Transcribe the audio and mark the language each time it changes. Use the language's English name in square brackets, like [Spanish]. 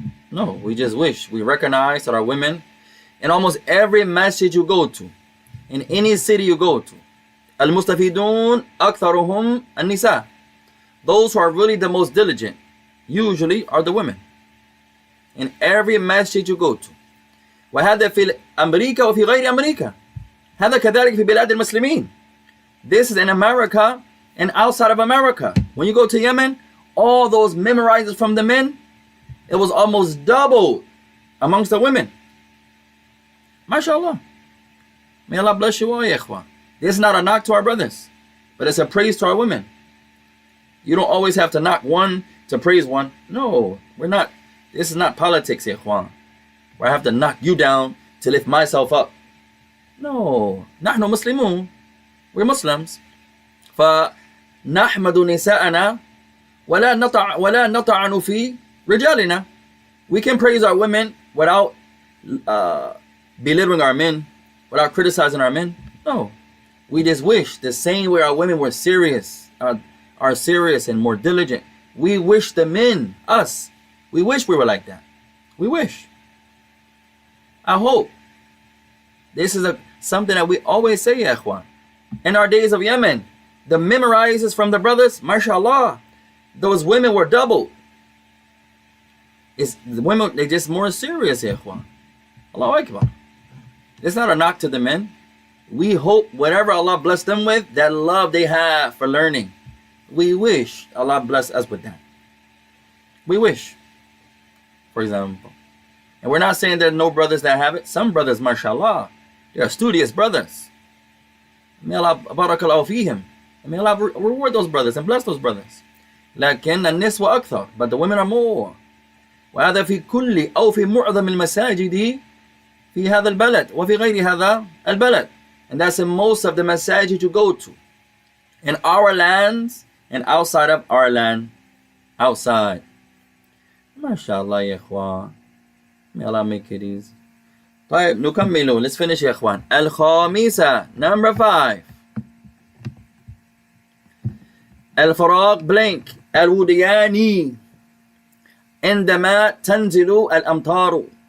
[English] No, we just wish. We recognize that our women, in almost every masjid you go to, in any city you go to, [Arabic] al-mustafidun aktharuhum an-nisa. [English] Those who are really the most diligent usually are the women. In every masjid you go to. [Arabic] وهذا في أمريكا وفي غير أمريكا. هذا كذلك في بلاد المسلمين. [English] This is in America and outside of America. When you go to Yemen, all those memorizers from the men, it was almost double amongst the women. MashaAllah. May Allah bless you all, ya ikhwan. This is not a knock to our brothers, but it's a praise to our women. You don't always have to knock one to praise one. No, we're not. This is not politics, ya ikhwan, where I have to knock you down to lift myself up. [Arabic] No, نحن مسلمون. [English] We're Muslims. [Arabic] فنحمد نساءنا ولا نطعن في رجالنا. [English] We can praise our women without belittling our men, without criticizing our men. No, we just wish the same way our women were serious, are serious and more diligent. We wish the men, us, we wish we were like that. We wish. I hope. This is something that we always say, ya ikhwan. In our days of Yemen, the memorizers from the brothers, mashallah, those women were doubled. The women, they're just more serious, ya ikhwan. Allahu Akbar. It's not a knock to the men. We hope whatever Allah bless them with, that love they have for learning, we wish Allah bless us with that. We wish, for example. And we're not saying there are no brothers that have it. Some brothers, mashallah, they are studious brothers. May Allah barakallahu fihim. May Allah reward those brothers and bless those brothers. [Arabic] لكن النسوة أكثر, [English] but the women are more. [Arabic] وهذا في كل أو في معظم المساجد في هذا البلد وفي غير هذا البلد. [English] And that's in most of the masajid you go to. In our lands and outside of our land. Outside. MashaAllah, ya ikhwan. May Allah make it easy. [Arabic] طيب نكمل. [English] Let's finish, يا إخوان. الخامسة, number 5. [Arabic] الفراغ blank الودياني عندما تنزل الأمطار.